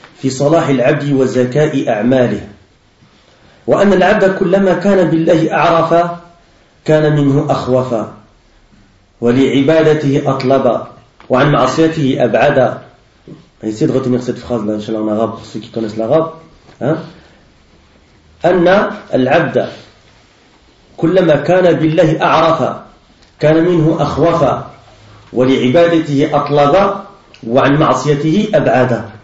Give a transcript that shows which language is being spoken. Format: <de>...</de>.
<ar>في صلاح العبد وزكاء أعماله وأن العبد كلما كان بالله أعرف كان منه أخوف ولعبادته أطلب وعن معصيته أبعد.</ar> <fr>Essayez de retenir cette phrase là, inchallah, en arabe pour ceux qui connaissent l'arabe.</fr> <ar>أن العبد كلما كان بالله أعرف كان منه أخوف ولعبادته أطلب وعن معصيته أبعد.</ar>